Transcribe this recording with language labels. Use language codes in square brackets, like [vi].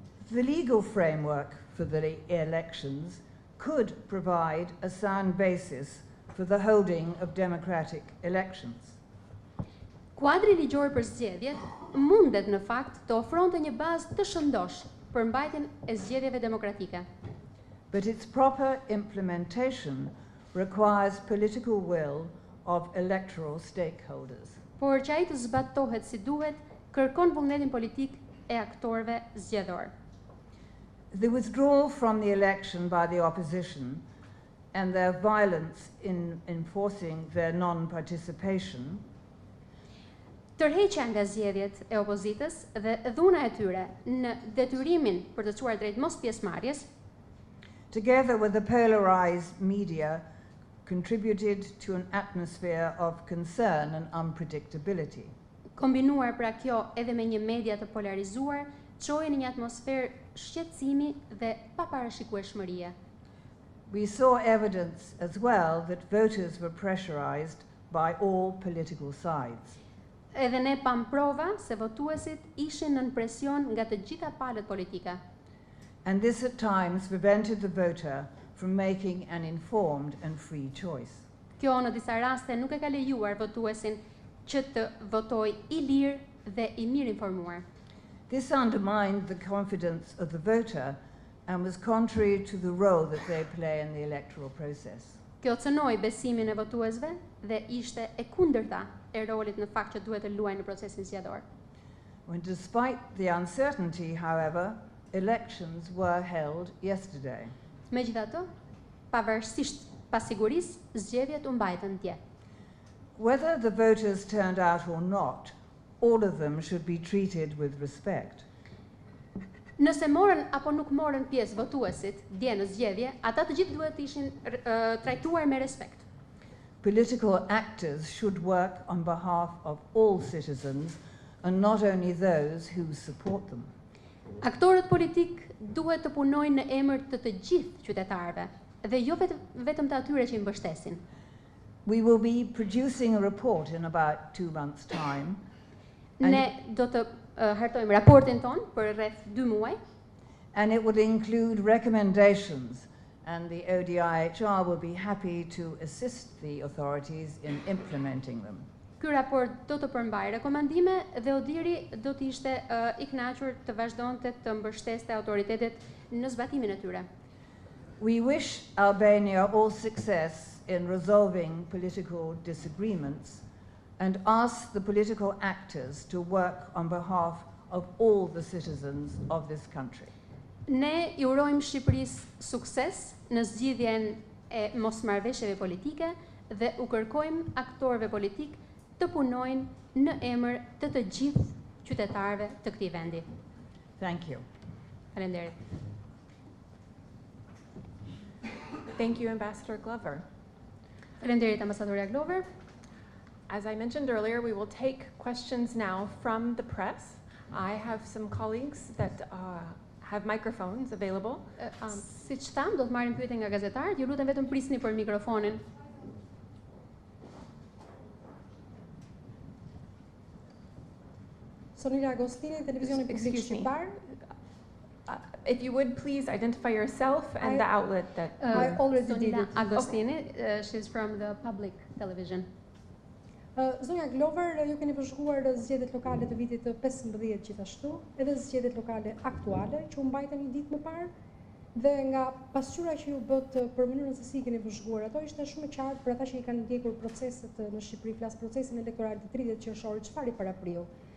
[en] The legal framework for the elections could provide a sound basis for the holding of democratic elections. [sq] Kuadri ligjor për zgjedhjet mundet në fakt të ofronte një bazë të shëndosh për mbajtjen e zgjedhjeve demokratike. [en] But its proper implementation requires political will of electoral stakeholders. [sq] Por që ai të zbatohet si duhet, kërkon vullnetin politik e aktorëve zgjedhor. [en] The withdrawal from the election by the opposition and their violence in enforcing their non-participation [sq] Tërheqja nga zgjedhjet e opozitës dhe dhuna e tyre në detyrimin për të çuar drejt mos pjesëmarrjes, [en] together with the polarized media, contributed to an atmosphere of concern and unpredictability. [sq] Kombinuar pra kjo edhe me një media të polarizuar, çoi në një atmosferë shqetësimi dhe paparashikueshmërie. [en] We saw evidence as well that voters were pressurized by all political sides. [sq] Edhe ne pam prova se votuesit ishin nën presion nga të gjitha palët politike. [en] And this at times prevented the voter from making an informed and free choice. [sq] Kjo në disa raste nuk e ka lejuar votuesin që të votojë i lirë dhe i mirë informuar. [en] This undermined the confidence of the voter and was contrary to the role that they play in the electoral process. [sq] Kjo cënoi besimin e votuesve dhe ishte e kundërta e rolit në fakt që duhet të luajnë në procesin zgjedhor. [en] When despite the uncertainty, however, elections were held yesterday. [sq] Megjithatë, pavarësisht pasigurisë, zgjedhjet u mbajtën dje. [en] Whether the voters turned out or not, all of them should be treated with respect. [sq] Nëse morën apo nuk morën pjesë votuesit dje në zgjedhje, ata të gjithë duhet të ishin trajtuar me respekt. [en] political actors should work on behalf of all citizens and not only those who support them. [sq] Aktorët politik duhet të punojnë në emër të gjithë qytetarëve dhe jo vetëm të atyre që i mbështesin. [en] We will be producing a report in about 2 months' time. [sq] Ne do të hartojmë raportin ton për rreth 2 muaj. [en] And it will include recommendations, and the ODIHR will be happy to assist the authorities in implementing them. [sq] Ky raport do të përmbajë rekomandime dhe ODIHR do të ishte i kënaqur të vazhdonte të mbështeste autoritetet në zbatimin e tyre. [en] We wish Albania all success in resolving political disagreements and ask the political actors to work on behalf of all the citizens of this country. [sq] Ne i urojmë Shqipërisë sukses në zgjidhjen e mosmarrëveshjeve politike dhe u kërkojmë aktorëve politik të punojnë në emër të gjithë qytetarëve të këtij vendi. [en] Thank you. [sq] Faleminderit. [en] Thank you, Ambassador Glover. [sq] Faleminderit, Ambasadorja Glover. [en] As I mentioned earlier, we will take questions now from the press. I have some colleagues that have microphones available. [sq] Siç tham, do të marrim pyetje nga gazetarët. Ju lutem vetëm prisni për mikrofonin. Sonila Agostini, televizioni publik shqiptar. [en] If you would please identify yourself and the outlet that I already did Sonila it. Agostini, she's from the public television. [sq] Zonja Glover, ju keni vëzhguar zgjedhjet lokale të vitit 15 gjithashtu, edhe zgjedhjet lokale aktuale që u mbajtën një ditë më parë, dhe nga pasqyra që ju bët për mënyrën se si keni vëzhguar ato, ishte shumë e qartë për ata që i kanë ndjekur proceset në Shqipëri, flas procesin elektoral të 30 qershorit, çfarë i parapriu.